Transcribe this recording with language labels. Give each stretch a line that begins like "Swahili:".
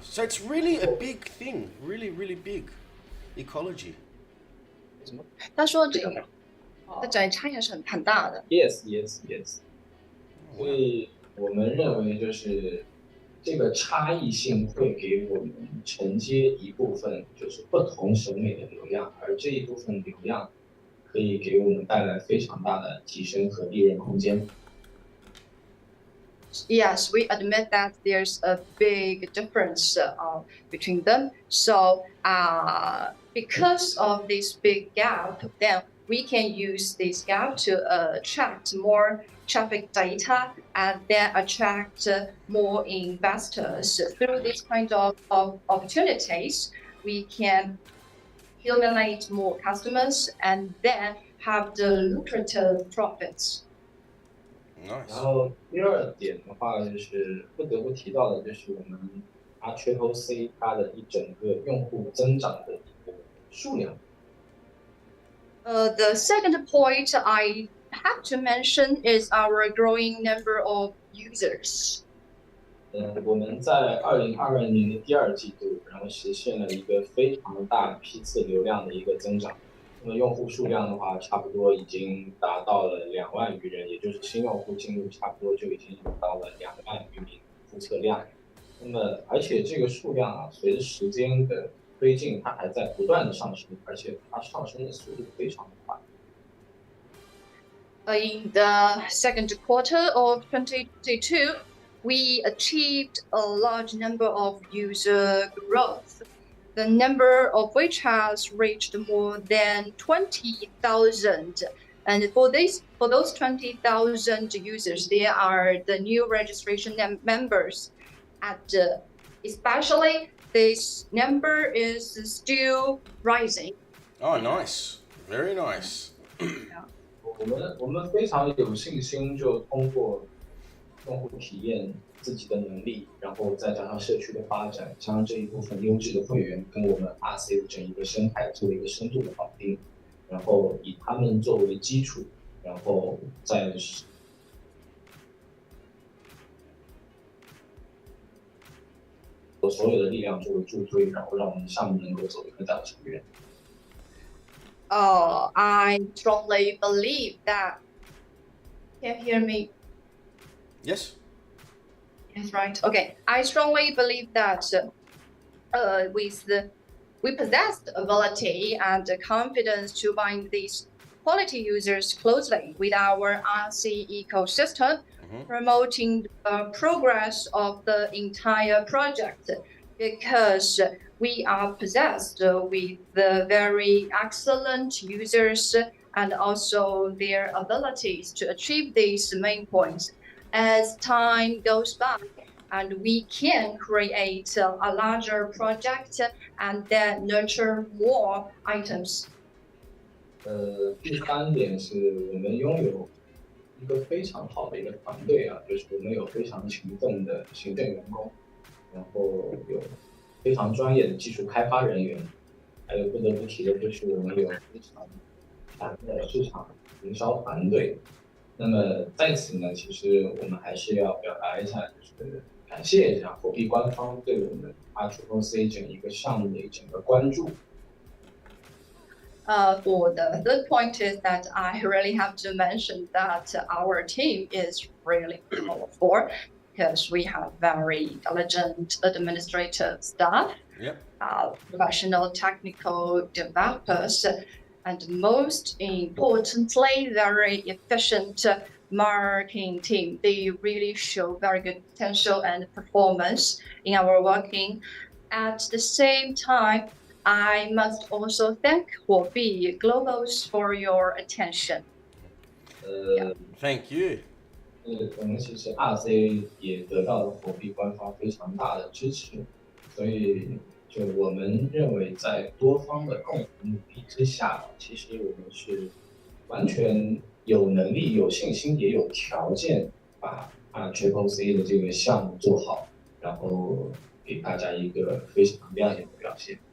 English: So it's really a big thing, really, really big. Ecology.
Chinese: 他说这个差异还是很大的。
English: Yes.
Chinese: 所以我们认为就是这个差异性会给我们承接一部分就是不同审美的流量，而这一部分流量可以给我们带来非常大的提升和利润空间。
English: Yes, we admit that there's a big difference between them. So, because of this big gap, then we can use this gap to attract more traffic data and then attract more investors. Through this kind of opportunities, we can accumulate more customers and then have the lucrative profits. Nice.
Chinese: 然后第二点的话，就是不得不提到的，就是我们 RCCC 它的一整个用户增长的一个数量。
English: The second point I have to mention is our growing number of users.
Chinese: 我们在2022年的第二季度，然后实现了一个非常大批次流量的一个增长。那么用户数量的话，差不多已经达到了2万余人，也就是新用户进入差不多就已经有到了2万余名注册量。那么，而且这个数量啊，随着时间的推进，它还在不断的上升，而且它上升的速度非常的快。
English: In the second quarter of 2022, we achieved a large number of user growth, the number of which has reached more than 20,000. And for those 20,000 users, they are the new registration members at especially this number is still rising. Oh, nice. Very nice.
Chinese: 我们非常有信心，就通过用户体验自己的能力，然后再加上社区的发展，将这一部分优质的会员跟我们 RC 的整一个生态做一个深度的绑定，然后以他们作为基础，然后再所有的力量作为助推，然后让我们项目能够走得更加的长远。
English: I strongly believe that. Can you hear me? Yes. Yes, right. Okay. I strongly believe that we possess the ability and the confidence to bind these quality users closely with our RC ecosystem, promoting the progress of the entire project, because we are possessed with the very excellent users and also their abilities to achieve these main points. As time goes by, and we can create a larger project and then nurture more items.
Chinese: 第三点是我们拥有一个非常好的一个团队啊，就是我们有非常勤奋的行政员工，然后有非常专业的技术开发人员，还有不得不提的就是我们有非常强的市场营销团队。那么在此呢，其实我们还是要表达一下，就是感谢一下火币官方对我们 RCCC 整一个项目的整个关注。
English: For the third point is that I really have to mention that our team is really powerful because we have very diligent administrative staff, professional technical developers, and most importantly, very efficient marketing team. They really show very good potential and performance in our working. At the same time, I must also thank Huobi Global for your attention. Thank you.
Chinese: 我们其实 RC 也得到了火币官方非常大的支持，所以就我们认为在多方的共同努力之下，其实我们是完全有能力、有信心，也有条件把RCCC 的这个项目做好，然后给大家一个非常亮眼的表现。